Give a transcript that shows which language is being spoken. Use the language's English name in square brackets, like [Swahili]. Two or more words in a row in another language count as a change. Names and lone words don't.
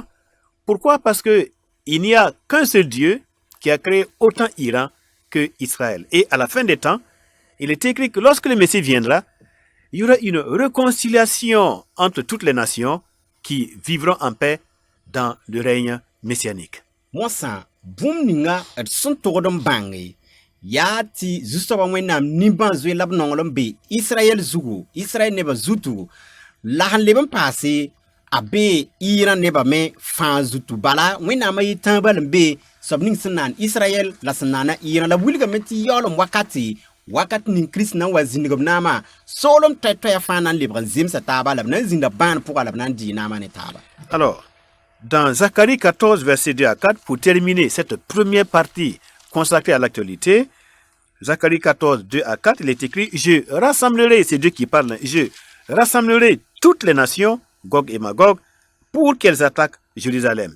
[French] Pourquoi? Parce que il n'y a qu'un seul Dieu qui a créé autant Iran que Israël. Et à la fin des temps, il est écrit que lorsque le Messie viendra, il y aura une réconciliation entre toutes les nations qui vivront en paix dans le règne messianique. [Mossi] Mosã bũmb ninga d sẽn togd n bãnge ya ti zusoba wẽnnaam nimbãan zoe la b nonglem be Israɛl zugu Israɛl nebã zutu la sẽn leb n paase a be Iran nebã me fãa zutu bala wẽnnaam a yɩ tãabã n be soab ning sẽn naan Israɛl la sẽn naana Iran la wilgame tɩ yaoolem wakat ning Kirist na n wa zĩndg b naamã soolem toɛ-toɛɛ fãa na n lebg n zemsa taaba la b na n zĩnda bãan pʋga la b na n dɩɩ naamã ne taaba. [French] Alors, dans Zacharie 14, verset 2 à 4, pour terminer cette première partie consacrée à l'actualité, Zacharie 14, 2 à 4, il est écrit « Je rassemblerai », c'est Dieu qui parle, « Je rassemblerai toutes les nations, Gog et Magog, pour qu'elles attaquent Jérusalem.